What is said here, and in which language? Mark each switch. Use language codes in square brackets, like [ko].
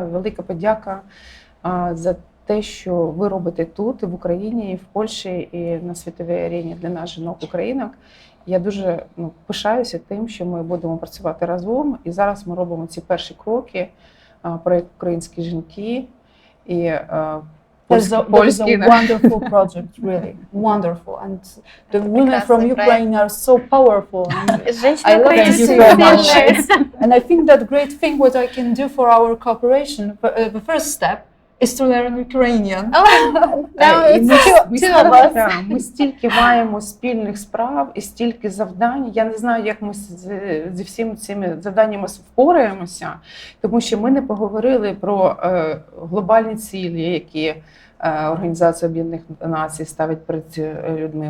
[uk] Велика подяка за те, що ви робите тут, і в Україні, і в Польщі, і на світовій арені для нас, жінок-українок. Я дуже пишаюся тим, що ми будемо працювати разом. І зараз ми робимо ці перші кроки, проект «Українські жінки». І [en] It's a wonderful project, really wonderful, and the women from Ukraine are so powerful. I love it so much, and I think that great thing what I can do for our cooperation. The first step is to learn Ukrainian. [uk] І [en] two of us. [uk] ми стільки маємо спільних справ і стільки завдань. Я не знаю, як ми зі всіми цими завданнями впораємося, тому що ми не поговорили про глобальні цілі, які Організація Об'єднаних Націй ставить перед людьми.